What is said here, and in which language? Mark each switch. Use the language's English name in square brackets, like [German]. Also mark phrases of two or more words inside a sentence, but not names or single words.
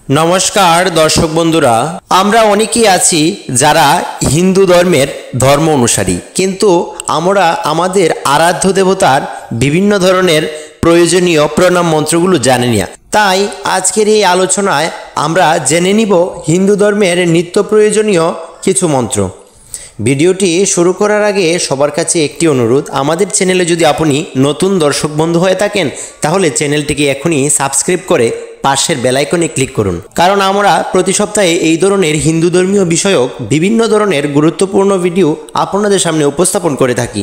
[Bangla] নমস্কার দর্শক বন্ধুরা আমরা অনেকেই আছি যারা হিন্দু ধর্মের ধর্ম অনুসারী কিন্তু আমরা আমাদের আরাধ্য দেবতার বিভিন্ন ধরনের প্রয়োজনীয় প্রণাম মন্ত্রগুলো জানি না। তাই আজকের এই আলোচনায় আমরা জেনে নিব হিন্দু ধর্মের নিত্য প্রয়োজনীয় কিছু মন্ত্র। ভিডিওটি শুরু করার আগে সবার কাছে একটি অনুরোধ, আমাদের চ্যানেলে যদি আপনি নতুন দর্শক বন্ধু হয়ে থাকেন তাহলে চ্যানেলটিকে এখনই সাবস্ক্রাইব করে পাশের [English] bell iconে [Bangla] ক্লিক করুন, কারণ আমরা প্রতি সপ্তাহে এই ধরনের হিন্দু ধর্মীয় বিষয়ক বিভিন্ন ধরনের গুরুত্বপূর্ণ ভিডিও আপনাদের সামনে উপস্থাপন করে থাকি।